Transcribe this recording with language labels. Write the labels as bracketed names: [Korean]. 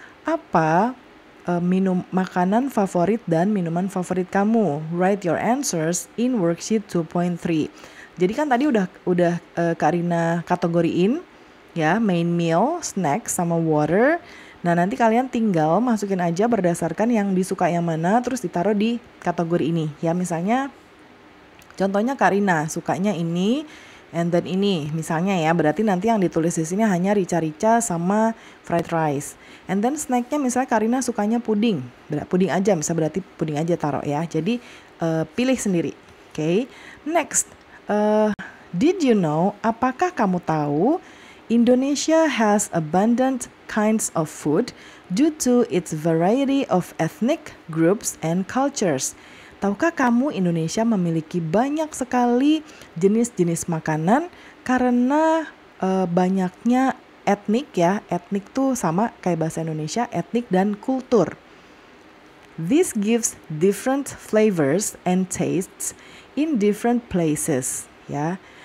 [Indonesian] Apa makanan favorit dan minuman favorit kamu? [English] Write your answers in worksheet 2.3. [Indonesian] Jadi kan tadi udah Karina kategoriin ya, main meal, snack sama water. Nah, nanti kalian tinggal masukin aja berdasarkan yang disuka yang mana, terus ditaruh di kategori ini. Ya, misalnya contohnya Karina sukanya ini, and then ini misalnya ya, berarti nanti yang ditulis di sini hanya rica-rica sama fried rice. And then snacknya misalnya Karina sukanya pudding aja, berarti pudding aja taruh ya. Jadi pilih sendiri. [English] Okay. Next, did you know? [Indonesian] Apakah kamu tahu [English] Indonesia has abundant kinds of food due to its variety of ethnic groups and cultures. [Indonesian] Tahukah kamu Indonesia memiliki banyak sekali jenis-jenis makanan karena banyaknya etnik ya. Etnik tuh sama kayak bahasa Indonesia, etnik dan kultur. [English] This gives different flavors and tastes in different places ya.